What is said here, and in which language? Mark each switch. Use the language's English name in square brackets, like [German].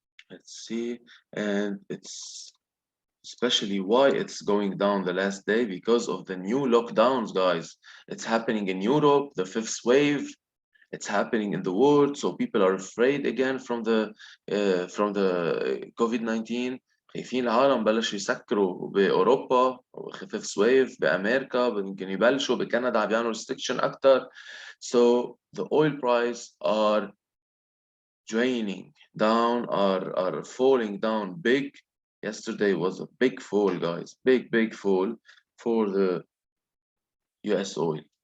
[English] Let's see, and it's especially why it's going down the last day, because of the new lockdowns, guys. It's happening in Europe, the fifth wave. It's happening in the world, so people are afraid again from the COVID-19. [Arabic] خايفين العالم بلشوا يسكروا بأوروبا خفيف ويف بأمريكا يمكن يبلشوا بكندا عم بيعملوا restriction أكتر. [English] So the oil price are draining down, are falling down big. Yesterday was a big fall, guys. Big fall for the US oil.